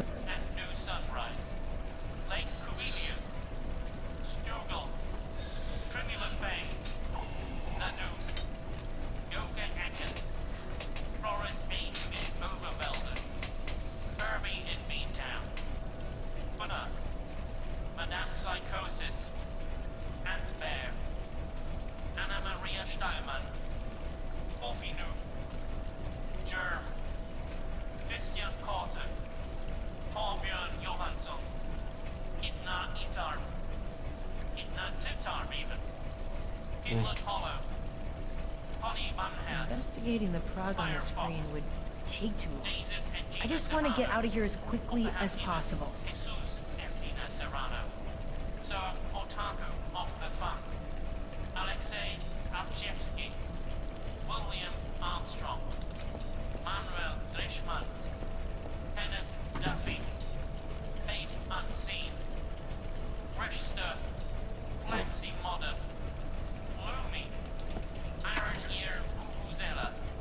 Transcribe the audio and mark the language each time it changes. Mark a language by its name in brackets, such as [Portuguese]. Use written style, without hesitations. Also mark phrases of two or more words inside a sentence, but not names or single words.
[English] and New Sunrise, Lake Cubilius, Stugel, Tribula Fang, Nanu, Yoga Atkins, Flores Bean in Overvelden, Kirby in Beantown, Funna, Madame Psychosis, Ant Bear, Anna Maria Steinman, Wolfinu, Germ, Christian Carter, Torbjörn Johansson, Idna Itarm, Idna Titarm even, Idlet Hollow, Connie Van Hert, Investigating the prog on the screen would take too long. Jesus and I just want to get out of here as quickly as possible. William Armstrong, Manuel Dreschmans, Kenneth Duffy, Fate Unseen, Register, Flexi Modern, Gloomy, Iron Ear Vuvuzela.